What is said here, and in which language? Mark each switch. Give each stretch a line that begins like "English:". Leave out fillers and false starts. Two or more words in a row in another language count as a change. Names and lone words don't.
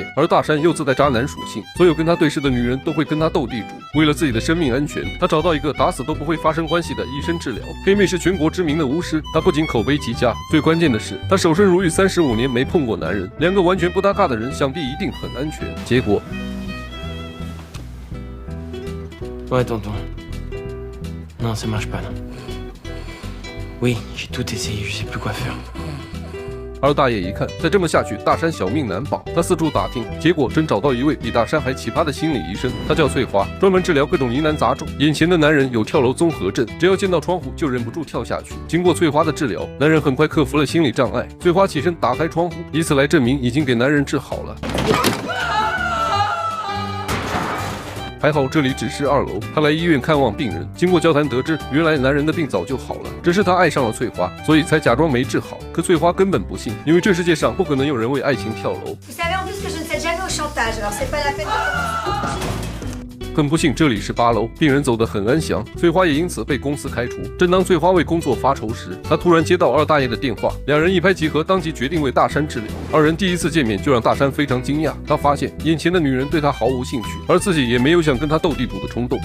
Chinese: 而大山又自带渣男属性，所有跟他对视的女人都会跟他斗地主。为了自己的生命安全，他找到一个打死都不会发生关系的医生治疗。黑妹是全国知名的巫师，她不仅口碑极佳，最关键的是她守身如玉，35年没碰过男人。两个完全不搭嘎的人，想必一定很安全。结果
French: Ouais, tonton. Non, ça marche pas là. Oui, j'ai tout essayé, je sais plus quoi faire.
Chinese: 而大爷一看，再这么下去，大山小命难保。他四处打听，结果真找到一位比大山还奇葩的心理医生，他叫翠花，专门治疗各种疑难杂症。眼前的男人有跳楼综合症，只要见到窗户就忍不住跳下去。经过翠花的治疗，男人很快克服了心理障碍。翠花起身打开窗户，以此来证明已经给男人治好了。还好这里只是2楼，他来医院看望病人。经过交谈得知，原来男人的病早就好了，只是他爱上了翠花，所以才假装没治好。可翠花根本不信，因为这世界上不可能有人为爱情跳楼。
French: Vous savez en plus que je ne cède jamais au chantage, alors c'est pas la peine de...
Chinese: 很不幸，这里是8楼，病人走得很安详，翠花也因此被公司开除。正当翠花为工作发愁时，她突然接到二大爷的电话，两人一拍即合，当即决定为大山治疗。二人第一次见面就让大山非常惊讶，他发现眼前的女人对他毫无兴趣，而自己也没有想跟他斗地主的冲动。